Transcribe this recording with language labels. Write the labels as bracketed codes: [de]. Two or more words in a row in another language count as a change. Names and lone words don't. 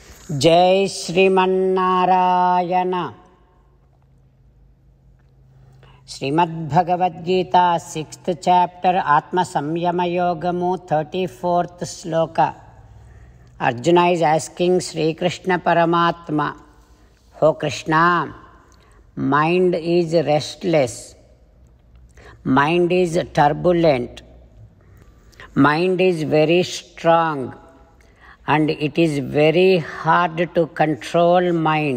[sa] जय श्रीमन्नारायण। श्रीमद्भगवद्गीता [en] 6th chapter [te] ఆత్మ సంయమ యోగము [sa] 34th श्लोक। [en] Arjuna is asking Sri Krishna Paramatma, "Oh Krishna, mind is restless, mind is turbulent, mind is very strong, and it is very hard to control mind.